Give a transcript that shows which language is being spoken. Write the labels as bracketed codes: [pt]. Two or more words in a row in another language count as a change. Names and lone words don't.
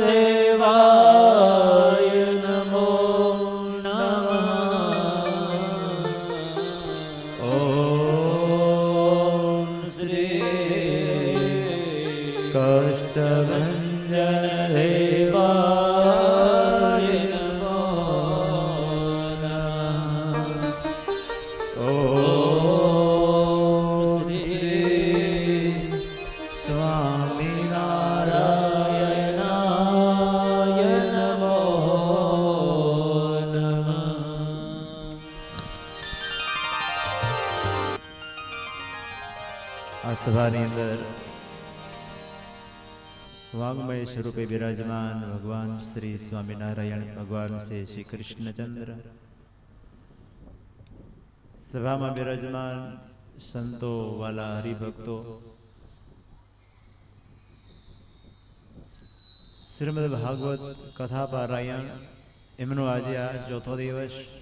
[sa] देवाय नमो नमः ॐ श्री कष्टभञ्जन देवाय नमो नमः ॐ श्री स्वामीनारायणाय नमो नमः [gu] આ સભાની અંદર વાંગમય સ્વરૂપે બિરાજમાન ભગવાન શ્રી સ્વામિનારાયણ ભગવાન શ્રી કૃષ્ણચંદ્ર, સભામાં બિરાજમાન સંતો વાલા હરિભક્તો, શ્રીમદ ભાગવત કથા પારાયણ એમનો આજે આ ચોથો દિવસ.